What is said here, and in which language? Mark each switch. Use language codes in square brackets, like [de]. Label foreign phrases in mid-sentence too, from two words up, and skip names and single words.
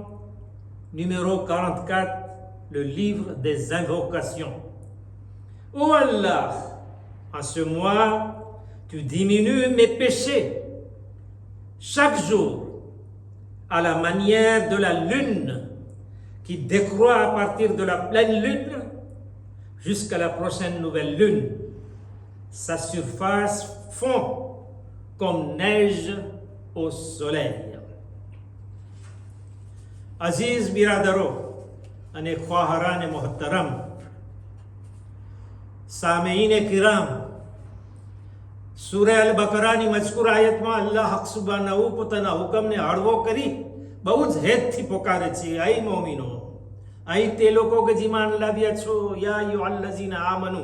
[fr] numéro 44, le livre des invocations: ô Allah, en ce mois, tu diminues mes péchés chaque jour, à la manière de la lune qui décroît à partir de la pleine lune jusqu'à la prochaine nouvelle lune. sa surface fond comme neige au soleil. [gu] અઝીઝ બિરાદરો અને ખ્વાહરાને મોહતરમ, સામેઈને કિરામ, સૂરા અલ બકરાની મજકૂર આયતમાં અલ્લાહ હક સુબહાનહુ પોતાના હુકમને હળવો કરી બહુ જ હેતથી પોકારે છે, અહીં મોમીનો, અહીં તે લોકો કે જીમાન લાવ્યા છો, [ar] يا أيها الذين آمنوا.